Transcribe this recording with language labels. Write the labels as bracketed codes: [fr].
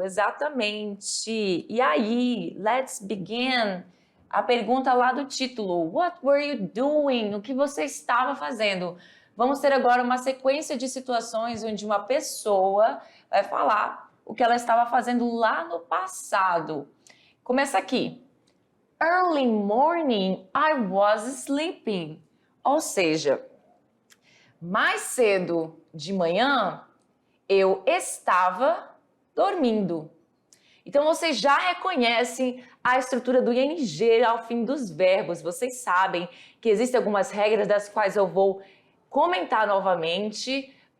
[pt] Exatamente. E aí, [en] let's begin. [pt] A pergunta lá do título. [en] What were you doing? [pt] O que você estava fazendo? Vamos ter agora uma sequência de situações onde uma pessoa vai falar o que ela estava fazendo lá no passado. Começa aqui. [en] Early morning, I was sleeping. [pt] Ou seja, mais cedo de manhã, eu estava dormindo. Então, vocês já reconhecem a estrutura do ing ao fim dos verbos. Vocês sabem que existem algumas regras das quais eu vou comentar novamente.